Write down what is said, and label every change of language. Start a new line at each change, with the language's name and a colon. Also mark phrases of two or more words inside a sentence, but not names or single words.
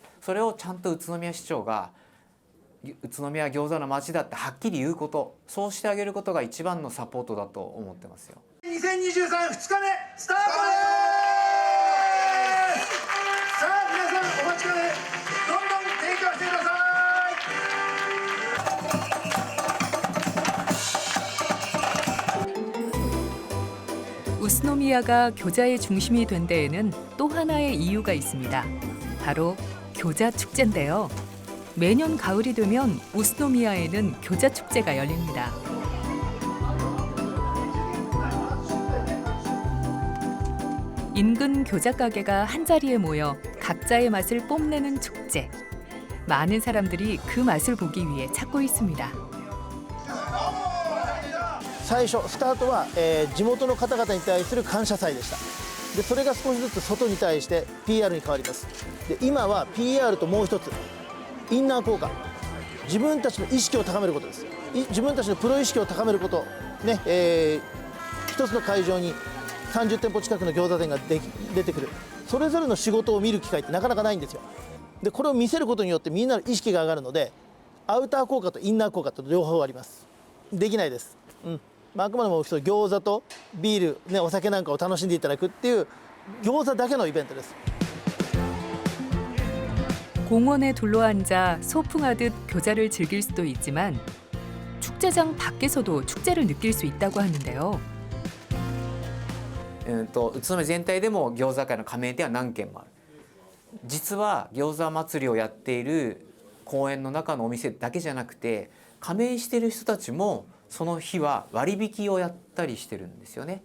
Japanese: それをちゃんと宇都宮市長が宇都宮餃子の町だってはっきり言うこと、そうしてあげることが一番のサポートだと思ってますよ。 2023 2日目スタートです。さあ皆さんお待ちかねどんどん提供してください。
Korean: 우스노미야가 교자의 중심이 된 데에는 또 하나의 이유가 있습니다. 바로 교자 축제인데요. 매년 가을이 되면 우스노미야에는 교자 축제가 열립니다. 인근 교자 가게가 한자리에 모여 각자의 맛을 뽐내는 축제. 많은 사람들이 그 맛을 보기 위해 찾고 있습니다.
Japanese: 最初スタートは、地元の方々に対する感謝祭でした。でそれが少しずつ外に対して PR に変わります。で今は PR ともう一つインナー効果、自分たちの意識を高めることです。自分たちのプロ意識を高めることね、一つの会場に30店舗近くの餃子店が出てくる、それぞれの仕事を見る機会ってなかなかないんですよ。でこれを見せることによってみんなの意識が上がるのでアウター効果とインナー効果と両方あります。できないです。あくまでも餃子とビール、お酒なんかを楽しんでいただくっていう餃子だけのイベントです。
Korean: 공원에 둘러앉아 소풍하듯 교자를 즐길 수도 있지만 축제장 밖에서도 축제를 느낄 수 있다고 하는데요.
Japanese: 宇都宮全体でも餃子会の加盟店は何軒もある。実は餃子祭りをやっている公園の中のお店だけじゃなくて加盟している人たちもその日は割引をやったりしてるんですよね。